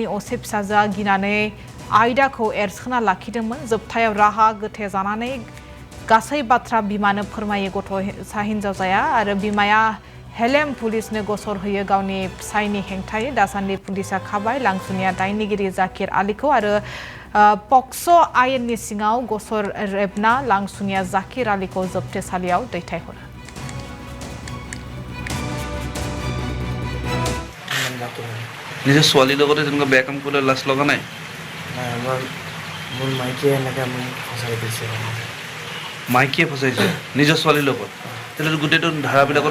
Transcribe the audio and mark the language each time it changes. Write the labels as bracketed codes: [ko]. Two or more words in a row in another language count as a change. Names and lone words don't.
[brx] असे फिसाजोआ गिनानै आयदाखौ एरसोना लाखिदोंमोन जोबथायाव राहा गोथे जानानै गासै बाथ्रा बिमानो फोरमायो गथ'सा हिनजावसाया आरो बिमाया हेलेम पुलिसनो गसर होयो गावनि फिसायनि हेंथायै दासान्दि पुलिसा खाबाय लांसुनिया दायनिगिरि जाकिर आलिखौ आरो पक्स' आयेननि सिङाव गसर रेबना लांसुनिया जाकिर आलिखौ जोबथेसालियाव दैथायहरो [as] নিজে ছোৱালীৰ লগতে তেনেকুৱা বেয়া কাম কৰিলে লাজ লগা নাই মোৰ মাইকীয়ে এনেকৈ মোক ফচাই দিছে মাইকীয়ে ফচাইছে নিজৰ ছোৱালীৰ লগত তেতিয়াহ'লে গোটেইটো ধাৰাবিলাকত